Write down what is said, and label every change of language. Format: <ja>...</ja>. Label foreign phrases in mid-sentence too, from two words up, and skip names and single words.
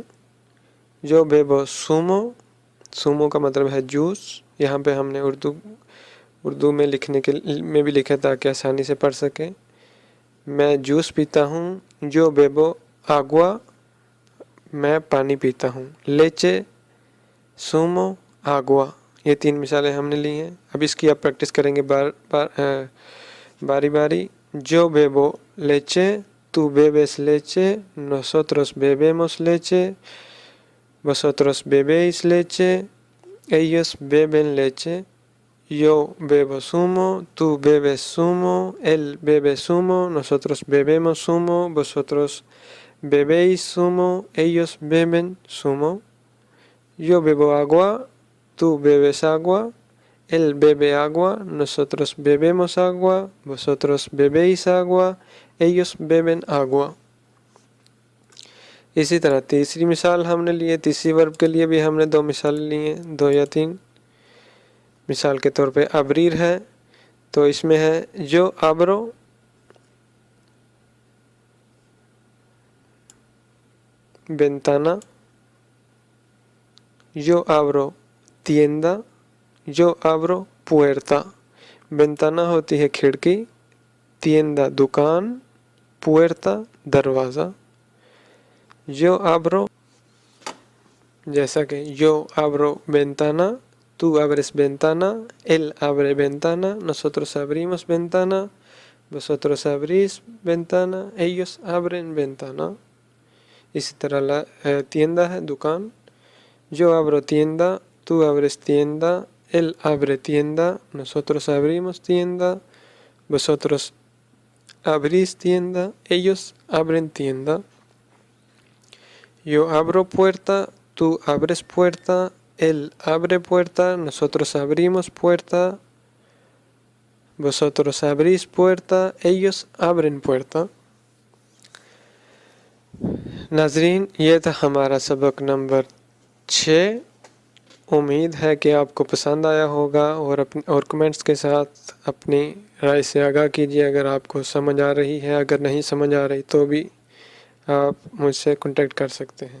<es>yo bebo zumo,</es> <ur>سومو کا مطلب ہے جوس، یہاں پہ ہم نے اردو میں لکھنے کے میں بھی لکھا تاکہ آسانی سے پڑھ سکیں۔ میں جوس پیتا ہوں۔</ur> <es>yo bebo agua,</es> <ur>میں پانی پیتا ہوں۔</ur> <es>leche, zumo, agua,</es> <ur>یہ 3 مثالیں ہم نے لی ہیں۔ اب اس کی آپ پریکٹس کریں گے باری باری۔</ur> <es>Yo bebo leche, tú bebes leche, nosotros bebemos leche, vosotros bebéis leche, ellos beben leche, yo bebo zumo, tú bebes zumo, él bebe zumo, nosotros bebemos zumo, vosotros bebéis zumo, ellos beben zumo. Yo bebo agua, tú bebes agua, él bebe agua, nosotros bebemos agua, vosotros bebéis agua, ellos beben agua.</es> <ur>اسی طرح تیسری مثال ہم نے لی ہے، تیسری ورب کے لیے بھی ہم نے 2 مثال لی ہیں، 2 یا 3۔ مثال کے طور پہ ابریر ہے، تو اس میں ہے</ur> <es>yo abro ventana، yo abro tienda، yo abro puerta۔</es> <ur>ventana ہوتی ہے کھڑکی، tienda دکان، puerta دروازہ۔</ur> <es>yo abro،</es> <ur>جیسا کہ</ur> <es>yo abro ventana، tú abres ventana، él abre ventana، nosotros abrimos ventana، vosotros abrís ventana، ellos abren ventana۔</es> <ur>اسی طرح tienda ہے دکان،</ur> <es>yo abro tienda، tú abres tienda، él abre tienda، nosotros abrimos tienda، vosotros abrís tienda، ellos abren tienda۔ Yo abro puerta، tú abres puerta، él abre puerta، nosotros abrimos puerta، vosotros abrís puerta، ellos abren puerta۔</es> <ur>ناظرین، یہ تھا ہمارا سبق نمبر 6۔ امید ہے کہ آپ کو پسند آیا ہوگا، اور کمنٹس کے ساتھ اپنی رائے سے آگاہ کیجیے اگر آپ کو سمجھ آ رہی ہے۔ اگر نہیں سمجھ آ رہی تو بھی آپ مجھ سے کنٹیکٹ کر سکتے ہیں۔</ur>